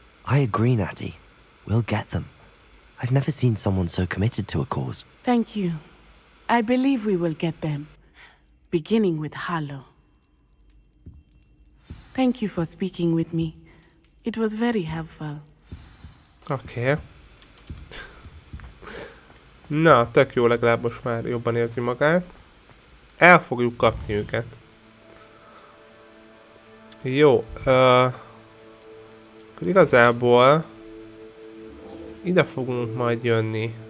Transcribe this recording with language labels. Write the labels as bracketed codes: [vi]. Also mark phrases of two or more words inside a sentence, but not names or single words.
[en] I agree, Natty. We'll get them. I've never seen someone so committed to a cause. Thank you. I believe we will get them, beginning with Harlow. Thank you for speaking with me. It was very helpful. [hu] Oké. Na, tök jó, legalább most már jobban érzi magát. El fogjuk kapni őket. Jó. Igazából ide fogunk majd jönni.